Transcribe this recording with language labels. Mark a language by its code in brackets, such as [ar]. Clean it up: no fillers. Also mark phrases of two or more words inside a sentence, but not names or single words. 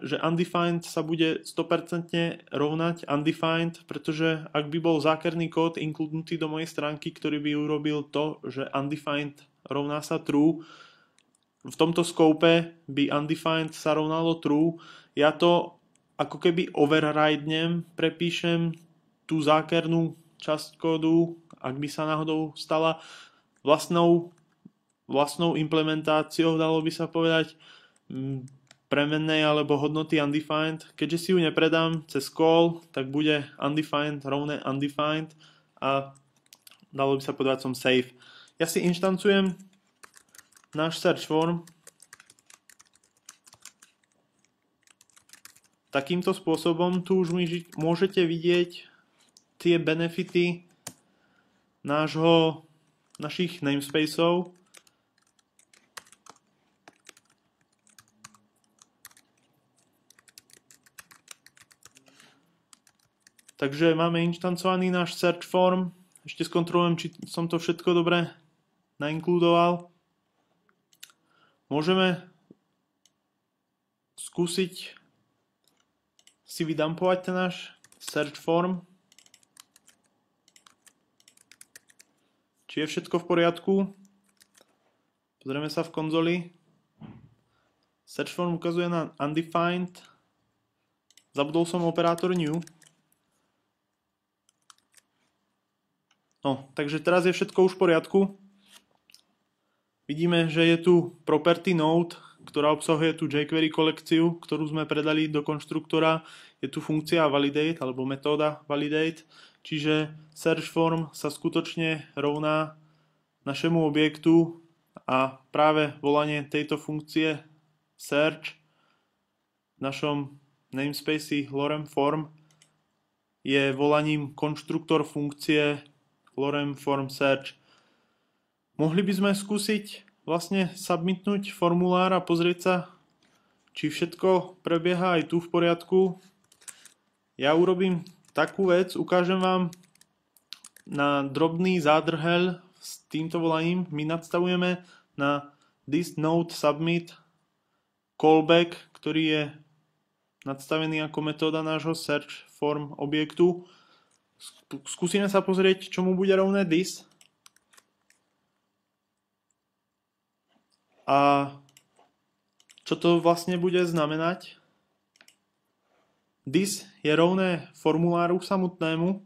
[sk] Že undefined sa bude 100% rovnať undefined, pretože ak by bol zákerný kód inkludnutý do mojej stránky, ktorý by urobil to, že undefined rovná sa true, v tomto scope by undefined sa rovnalo true, ja to ako keby overridenem, prepíšem tú zákernú časť kódu, ak by sa náhodou stala vlastnou implementáciou, dalo by sa povedať. premennej alebo hodnoty undefined. Keďže si ju nepredám cez call, tak bude undefined rovné undefined a dalo by sa povedať som safe. Ja si inštancujem náš [en] search form [sk] takýmto spôsobom. Tu už môžete vidieť tie benefity našich namespaceov. Takže máme inštancovaný náš [en] search form. [sk] Ešte skontrolujem, či som to všetko dobre nainkludoval. Môžeme skúsiť si vydumpovať ten náš [en] search form. [sk] Či je všetko v poriadku. Pozrieme sa v konzoli. [en] Search form [sk] ukazuje na undefined. Zabudol som operátor new. No, takže teraz je všetko už v poriadku. Vidíme, že je tu [en] property node, [sk] ktorá obsahuje tú jQuery kolekciu, ktorú sme predali do konštruktora. Je tu funkcia validate, alebo metóda validate. Čiže [en] search form [sk] sa skutočne rovná našemu objektu a práve volanie tejto funkcie search v našom namespace lorem form je volaním konštruktor funkcie lorem form search. Mohli by sme skúsiť vlastne submitnúť formulár a pozrieť sa, či všetko prebieha aj tu v poriadku. Ja urobím takú vec, ukážem vám na drobný zádrhel s týmto volaním. My nadstavujeme na [en] this node submit callback, [sk] ktorý je nadstavený ako metóda nášho [en] search form [sk] objektu. Skúsime sa pozrieť, čomu bude rovné this. A čo to vlastne bude znamenať? This je rovné formuláru samotnému.